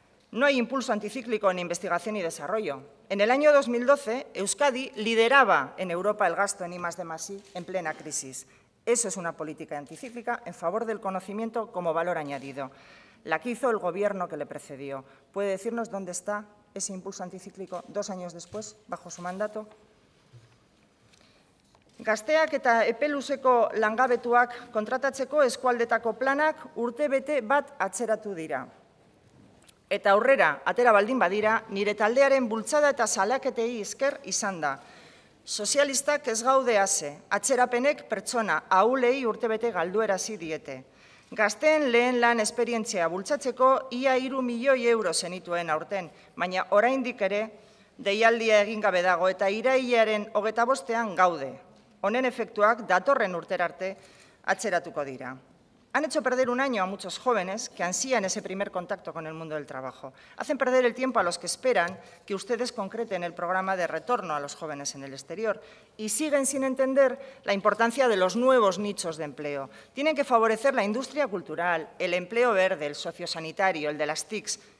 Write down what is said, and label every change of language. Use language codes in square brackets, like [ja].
[es] No hay impulso anticíclico en investigación y desarrollo. En el año 2012, Euskadi lideraba en Europa el gasto en I+D+I en plena crisis. Eso es una política anticíclica en favor del conocimiento como valor añadido. La que hizo el Gobierno que le precedió. ¿Puede decirnos dónde está ese impulso anticíclico 2 años después, bajo su mandato? [eu] Gazteak eta epe luzeko langabetuak kontratatzeko eskualdetako planak urtebete bat atzeratu dira. Eta aurrera, atera baldin badira, nire taldearen bultzada eta salaketei esker izan da. Sozialistak ez gaude ase, atzerapenek pertsona ahulei urtebete galduerazi diete. Gazteen lehen lan esperientzia bultzatzeko ia 3 milioi euro zenituen aurten, baina oraindik ere deialdia egin gabe dago eta irailaren 25ean gaude. Honen efektuak datorren urterarte atzeratuko dira. [es] Han hecho perder un año a muchos jóvenes que ansían ese primer contacto con el mundo del trabajo. Hacen perder el tiempo a los que esperan que ustedes concreten el programa de retorno a los jóvenes en el exterior y siguen sin entender la importancia de los nuevos nichos de empleo. Tienen que favorecer la industria cultural, el empleo verde, el sociosanitario, el de las TICs.